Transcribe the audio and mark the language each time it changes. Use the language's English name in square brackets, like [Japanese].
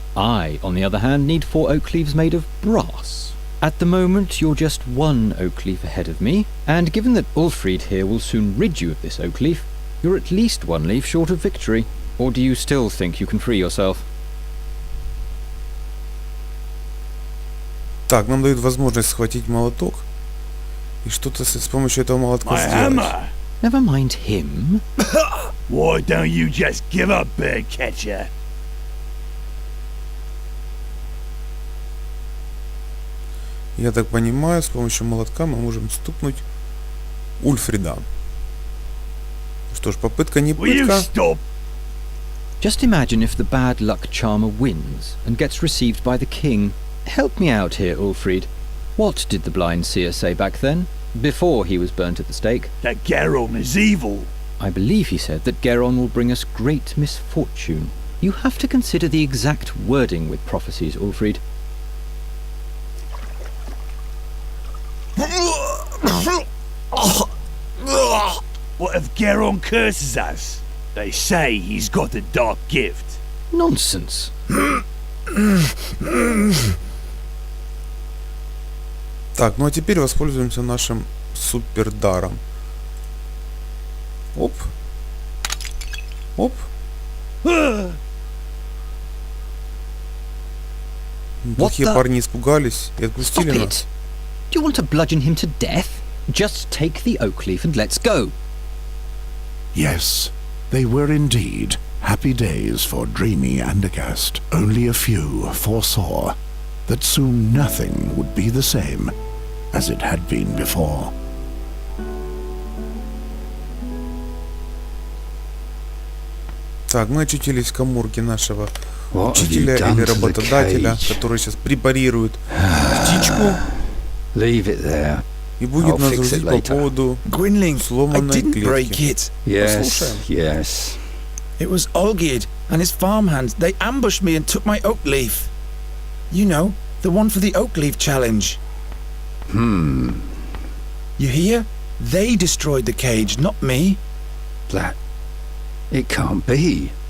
[English] I, on the other hand, need 4 oak leaves made of brass. At the moment, you're just 1 oak leaf ahead of me, and given that Ulfried here will soon rid you of this oak leaf, you're at least 1 leaf short of victory. Or do you still think you can free yourself? [Russian] Так, нам дают возможность схватить молоток и что-то с помощью этого молотка сделать. [English] Never mind him. Why don't you just give up, Birdcatcher? [Russian] Я так понимаю, с помощью молотка мы можем стукнуть Ульфрида. Что ж, попытка не пытка. [English] Just imagine if the bad luck charmer wins and gets received by the king. Help me out here, Ulfried. What did the blind seer say back then, before he was burnt at the stake? That Geron is evil. I believe he said that Geron will bring us great misfortune. You have to consider the exact wording with prophecies, Ulfried. What if Geron curses us? They say he's got a dark gift. Nonsense. [Russian] Так, ну а теперь воспользуемся нашим супердаром. Оп. Оп. Плохие парни испугались и отпустили нас. [English] Do you want to bludgeon him to death? Just take the oak leaf and let's go. Yes, they were indeed happy days for dreamy Andergast. Only a few foresaw that soon nothing would be the same as it had been before. [Russian] Так, мы очутились в каморке нашего учителя или работодателя, который сейчас препарирует птичку. [English] Leave it there. [Russian] И будет нас грузить по поводу сломанной клетки. [English] Yes, yes. It was Olgierd and his farmhands. They ambushed me and took my oak leaf. You know, the one for the oak leaf challenge. You hear? They destroyed the cage, not me. That... it can't be.